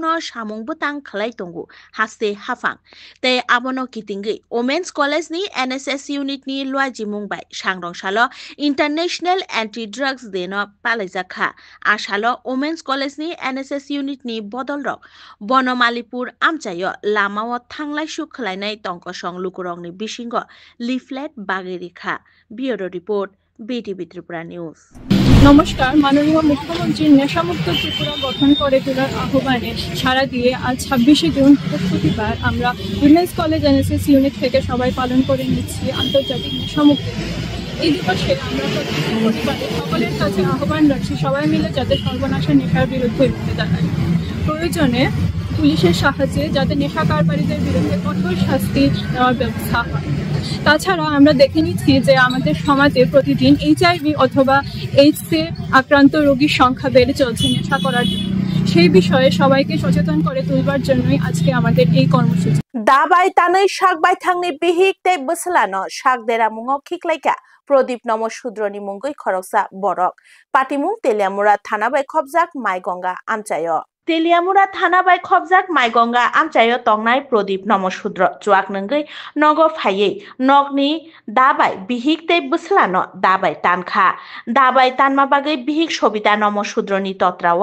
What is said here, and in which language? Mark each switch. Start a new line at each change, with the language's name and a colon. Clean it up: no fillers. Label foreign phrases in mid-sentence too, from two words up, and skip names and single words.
Kok Borok: no Shamung Butang Khlai Tongu Haste Hafang Te Abono Kitingi Women's College ni NSS unit ni Luaiji Mumbai Shangrong Shalo International Anti-Drugs Day no Palaijakha Ashalo Women's College ni NSS unit ni Bodolrok Bonomalipur Amchayo Lamao Thanglai Sukhlainai Tongkosong Lukurong ni Bishingo Leaflet Bagirikha Bureau Report BTV Tripura News
Bangla: নমস্কার। মাননীয় মুখ্যমন্ত্রীর নেশামুক্ত ত্রিপুরা গঠন করে তোলার আহ্বানে সাড়া দিয়ে আজ 26শে জুন বৃহস্পতিবার আমরা উইমেন্স কলেজ এনএসএস ইউনিট থেকে সবাই পালন করে নিচ্ছি আন্তর্জাতিক নেশামুক্ত দিবস। এই দিবসে আমরা প্রত্যেক পরিবারে সকলের কাছে আহ্বান রাখছি সবাই মিলে যাতে সর্বনাশা নেশার বিরুদ্ধে রুখে দাঁড়ায়। প্রয়োজনে পুলিশের সাহায্যে যাতে নেশা কারবারিদের বিরুদ্ধে কঠোর শাস্তি দেওয়ার ব্যবস্থা হয়। তাছাড়া আমরা দেখে নিচ্ছি যে আমাদের সমাজে প্রতিদিন এইচআইভি অথবা এইডসে আক্রান্ত রোগীর সংখ্যা বেড়ে চলছে নেশা করার জন্য। সেই বিষয়ে সবাইকে সচেতন করে তুলবার জন্যই আজকে আমাদের এই কর্মসূচি।
Kok Borok: দাবাই তাनै শাকবাই থাংনি বিহিক তে বসলানো শাক দেরা মুঙ খিকলাইকা প্রদীপ নমশূদ্রনি মুঙ্গই খরকসা বরক পাটিমুং তেলিয়ামুরা থানাবাই খবজাক মাইগঙ্গা আমচায় তেলিয়ামুরা থানা বাই খবজাক মাইগঙ্গা আমচায় তংনাই প্রদীপ নমশূদ্র চুয়াক নঙ্গৈ নগ ফাইয়ে নগনি দাবাই বিহিক তৈ বুসলানো দাবাই টানখা দাবাই তানমা বাগৈ বিহিক সবিতা নমশূদ্রনি তত্রাও